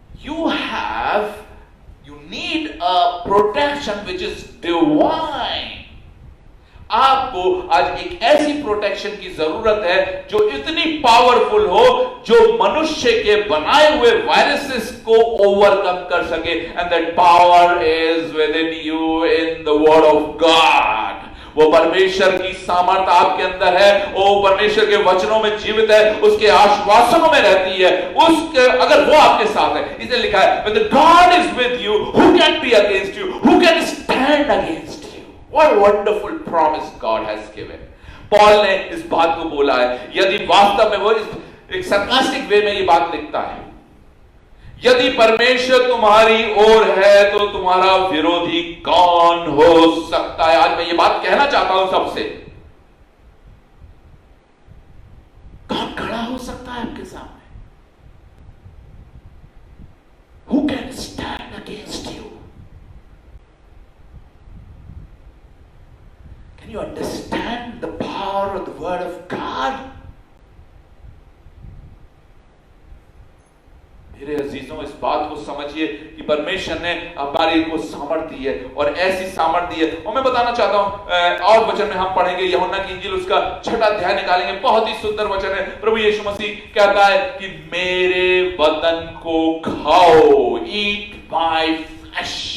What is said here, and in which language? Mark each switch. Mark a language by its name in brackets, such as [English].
[English] You need a protection which is divine. [Hindi] आपको आज एक ऐसी प्रोटेक्शन की जरूरत है जो इतनी पावरफुल हो, जो मनुष्य के बनाए हुए वायरसेस को ओवरकम कर सके। [English] And that power is within you in the word of God. [Hindi] वो परमेश्वर की सामर्थ्य आपके अंदर है, वो परमेश्वर के वचनों में जीवित है, उसके आश्वासनों में रहती है। उसके अगर वो आपके साथ है, इसे लिखा है, [English] when the God is with you, who can be against you? Who can stand against you? What a wonderful promise God has given. [Hindi] Paul ने इस बात को बोला है। यदि वास्तव में वो एक sarcastic वे में ये बात लिखता है, यदि परमेश्वर तुम्हारी ओर है तो तुम्हारा विरोधी कौन हो सकता है? आज मैं ये बात कहना चाहता हूं सबसे, कौन खड़ा हो सकता है आपके सामने? [English] Who can stand against you? Can you understand the power of the word of God? [Hindi] मेरे अजीजों, इस बात को समझिए कि परमेश्वर ने हमारे को सामर्थ्य दी है, और ऐसी सामर्थ्य दी है। और मैं बताना चाहता हूं, और वचन में हम पढ़ेंगे, यूहन्ना की इंजील उसका 6वां अध्याय निकालेंगे। बहुत ही सुंदर वचन है। प्रभु यीशु मसीह कहता है कि मेरे बदन को खाओ, [English] Eat my flesh.